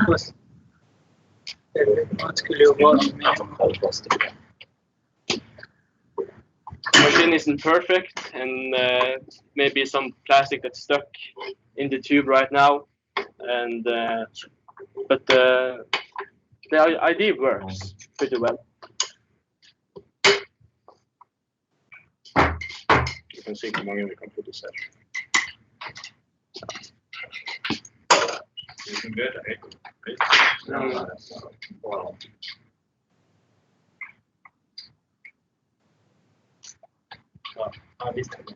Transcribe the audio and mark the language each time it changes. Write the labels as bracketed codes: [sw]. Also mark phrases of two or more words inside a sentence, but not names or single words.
[en] Machine isn't perfect, and maybe some plastic that's stuck in the tube right now, and but the idea works pretty well. [no] Du kan se hvor mange vi kan producere. Det er bedre, ikke? Ja, visst.